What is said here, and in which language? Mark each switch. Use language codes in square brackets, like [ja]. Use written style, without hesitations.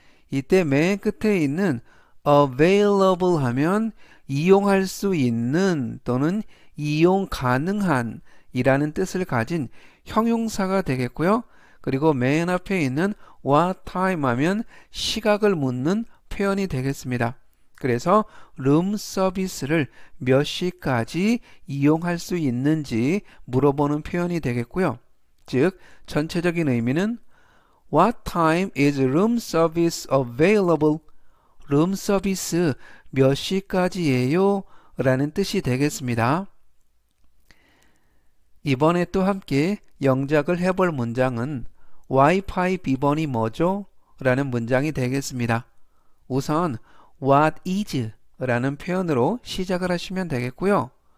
[ko] 이때 맨 끝에 있는 available 하면 이용할 수 있는 또는 이용 가능한 이라는 뜻을 가진 형용사가 되겠고요. 그리고 맨 앞에 있는 what time 하면 시각을 묻는 표현이 되겠습니다. 그래서 룸 서비스를 몇 시까지 이용할 수 있는지 물어보는 표현이 되겠고요. [en] 즉 전체적인 의미는 What time is room service available? [ko] 룸 서비스 몇 시까지예요? 라는 뜻이 되겠습니다. 이번에 또 함께 영작을 해볼 문장은 와이파이 비번이 뭐죠? 라는 문장이 되겠습니다. 우선 what is 라는 표현으로 시작을 하시면 되겠고요.